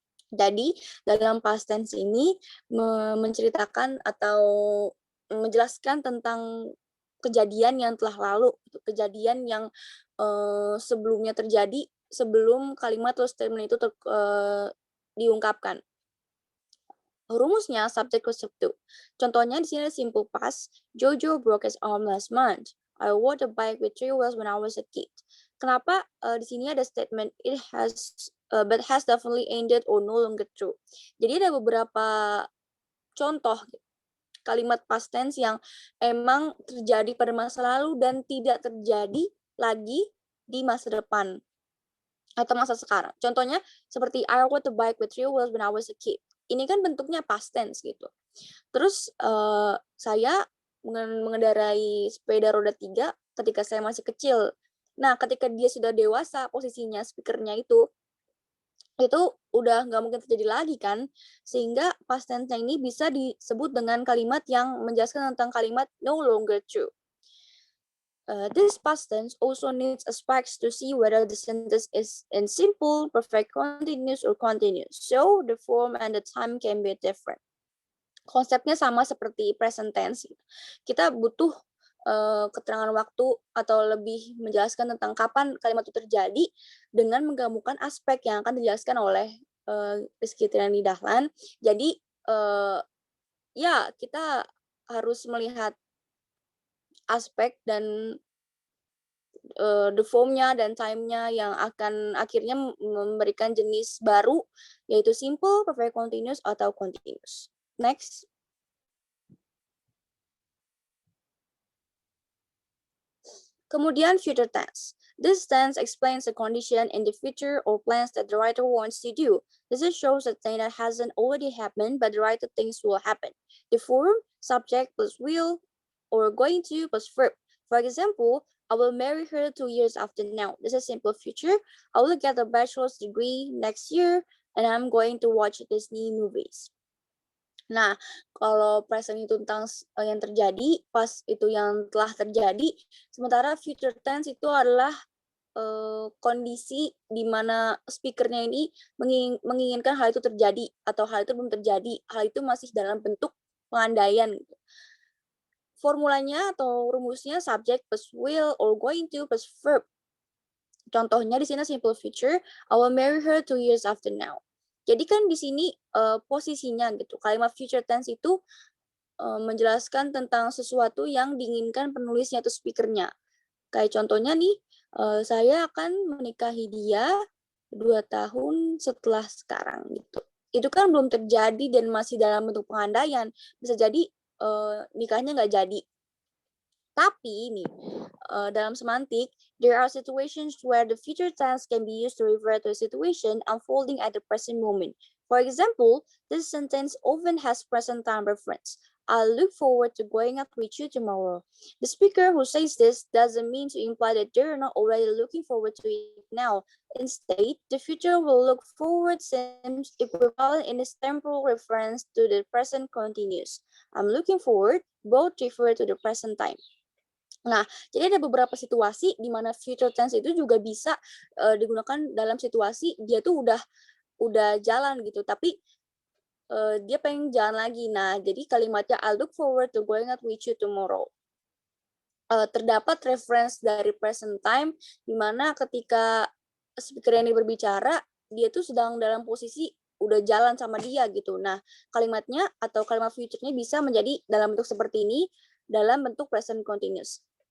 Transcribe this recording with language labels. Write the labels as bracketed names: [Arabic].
[Indonesian] Jadi, dalam past tense ini menceritakan atau menjelaskan tentang kejadian yang telah lalu, kejadian yang sebelumnya terjadi sebelum kalimat atau statement itu diungkapkan. Rumusnya subject plus verb 2. Contohnya di sini ada simple past. [English] Jojo broke his arm last month. I rode a bike with 3 wheels when I was a kid. [Indonesian] Kenapa di sini ada [English] statement it has but has definitely ended or no longer true. [Indonesian] Jadi ada beberapa contoh kalimat past tense yang emang terjadi pada masa lalu dan tidak terjadi lagi di masa depan atau masa sekarang. Contohnya seperti [English] I rode a bike with 3 wheels when I was a kid. [Indonesian] Ini kan bentuknya past tense gitu. Terus saya mengendarai sepeda roda 3 ketika saya masih kecil. Nah, ketika dia sudah dewasa, posisinya speakernya itu udah nggak mungkin terjadi lagi kan, sehingga past tense-nya ini bisa disebut dengan kalimat yang menjelaskan tentang kalimat no longer true. [English] This past tense also needs aspects to see whether the sentence is in simple, perfect continuous, or continuous. So the form and the time can be different. [Indonesian] Konsepnya sama seperti present tense. Kita butuh keterangan waktu atau lebih menjelaskan tentang kapan kalimat itu terjadi dengan menggabungkan aspek yang akan dijelaskan oleh Rizky Triani Dahlan. Jadi ya kita harus melihat aspek dan the form-nya dan time-nya yang akan akhirnya memberikan jenis baru, yaitu simple, perfect continuous, atau continuous. [English] Next. [Indonesian] Kemudian future tense. [English] This tense explains the condition in the future or plans that the writer wants to do. This shows a thing that hasn't already happened, but the writer thinks will happen. The form, subject plus will, or going to plus verb. For example, I will marry her 2 years after now. This is simple future. I will get a bachelor's degree next year, and I'm going to watch Disney movies. [Indonesian] Nah, kalau present itu tentang yang terjadi, past itu yang telah terjadi, sementara future tense itu adalah kondisi di mana speakernya ini menginginkan hal itu terjadi atau hal itu belum terjadi, hal itu masih dalam bentuk pengandaian. Formulanya atau rumusnya subject plus will or going to plus verb. Contohnya di sini simple future, [English] I will marry her 2 years after now. [Indonesian] Jadi kan di sini posisinya gitu. Kalimat future tense itu menjelaskan tentang sesuatu yang diinginkan penulisnya atau speakernya. Kayak contohnya nih, saya akan menikahi dia 2 tahun setelah sekarang gitu. Itu kan belum terjadi dan masih dalam bentuk pengandaian. Bisa jadi nikahnya nggak jadi. Tapi nih, dalam semantik, [English] there are situations where the future tense can be used to refer to a situation unfolding at the present moment. For example, this sentence often has present time reference. I look forward to going out with you tomorrow. The speaker who says this doesn't mean to imply that they're not already looking forward to it now. Instead, the future will look forward seems equivalent in its temporal reference to the present continuous. I'm looking forward, both refer to the present time. [Indonesian] Nah, jadi ada beberapa situasi di mana future tense itu juga bisa digunakan dalam situasi dia tuh udah jalan gitu, tapi dia pengen jalan lagi. Nah, jadi kalimatnya [English] I look forward to going out with you tomorrow. [Indonesian] Terdapat reference dari present time di mana ketika speaker ini berbicara, dia tuh sedang dalam posisi udah jalan sama dia gitu. Nah, kalimatnya atau kalimat future-nya bisa menjadi dalam bentuk seperti ini, dalam bentuk present continuous.